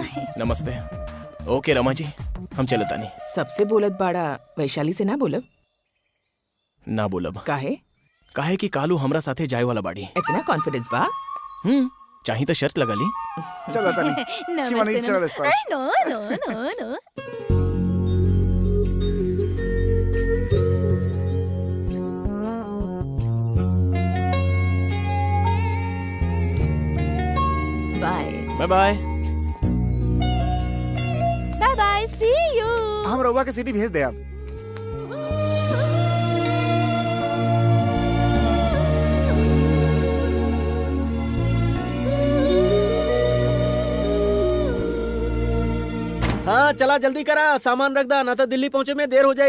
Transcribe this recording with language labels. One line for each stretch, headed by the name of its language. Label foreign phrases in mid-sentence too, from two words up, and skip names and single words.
Bhojpuri: नमस्ते। ओके रमा जी, हम चलता नहीं। सबसे बोलत बाड़ा, वैशाली से ना बोलब? ना बोलब। काहे? काहे कि कालू हमरा साथे जाए वाला बाड़ी। इतना कॉन्फिडेंस बा? चाही तो शर्त लगा ली। चलो तनी शिवानी चल इस पर।
English: No no no no. बाय Bye bye. Bye bye, see you.
Bhojpuri: हम रउआ के सीडी भेज दे अब। हाँ चला जल्दी करा, सामान रख दा, ना तो दिल्ली पहुंचे में देर हो जाए।